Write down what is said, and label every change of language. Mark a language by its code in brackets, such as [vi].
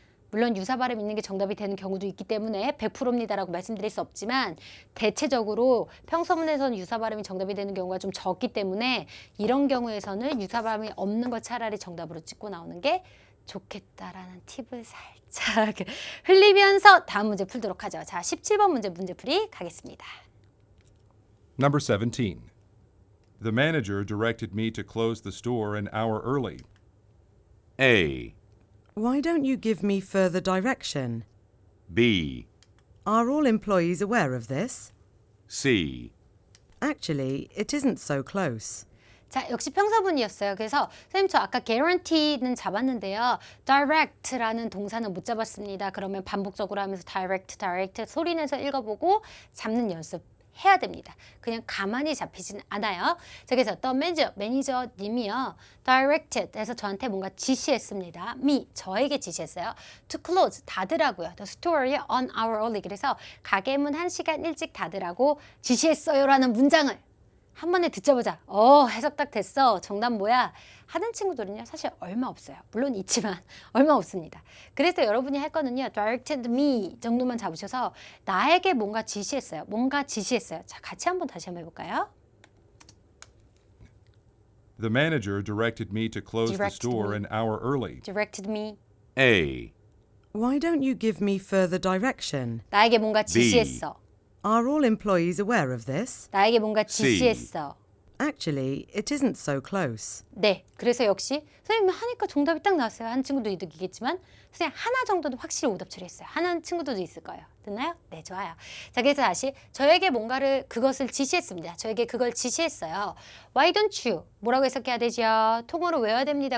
[ko] 물론 유사 발음 있는 게 정답이 되는 경우도 있기 때문에 100%입니다라고 말씀드릴 수 없지만 대체적으로 평서문에서는 유사 발음이 정답이 되는 경우가 좀 적기 때문에 이런 경우에서는 유사 발음이 없는 거 차라리 정답으로 찍고 나오는 게 좋겠다라는 팁을 살짝 흘리면서 다음 문제 풀도록 하죠. 자, 17번 문제풀이 가겠습니다. [en] Number 17. The manager directed me to close the store an hour early. A. Why don't you give me further direction? B. Are all employees aware of this? C. Actually, it isn't so close. [ko] 자, 역시 평사문이었어요. 그래서 선생님 저 아까 guarantee는 잡았는데요. direct라는 동사는 못 잡았습니다. 그러면 반복적으로 하면서 direct 소리 내서 읽어보고 잡는 연습 해야 됩니다. 그냥 가만히 잡히진 않아요. 자, 그래서 the 매니저님이요. directed 해서 저한테 뭔가 지시했습니다. me, 저에게 지시했어요. to close, 닫으라고요. [en] the store on hour early. [ko] 그래서 가게 문 1시간 일찍 닫으라고 지시했어요 라는 문장을 한 번에 듣자보자. 해석 딱 됐어. 정답 뭐야? 하는 친구들은요. 사실 얼마 없어요. 물론 있지만 얼마 없습니다. 그래서 여러분이 할 거는요. [en] directed me [ko] 정도만 잡으셔서 나에게 뭔가 지시했어요. 뭔가 지시했어요. 자, 같이 한번 다시 한번 해볼까요? [en] The manager directed me to close the Directed store me. an hour early. directed me. A. Why don't you give me further direction? [ko] 나에게 뭔가 지시했어. [en] Are all employees aware of this? [ko] 나에게 뭔가 [en] C. [ko] 지시했어. [en] Actually, it isn't so close. [ko] 네, 그래서 역시 선생님 하니까 정답이 딱 나왔어요. 한 친구도 이득이겠지만 선생님 하나 정도는 확실히 오답 처리했어요. 하는 친구들도 있을 거예요. 됐나요? 네, 좋아요. 자, 그래서 다시 저에게 뭔가를 그것을 지시했습니다. 저에게 그걸 지시했어요. [en] Why don't you? [ko] 뭐라고 해석해야 되죠? 통으로 외워야 됩니다.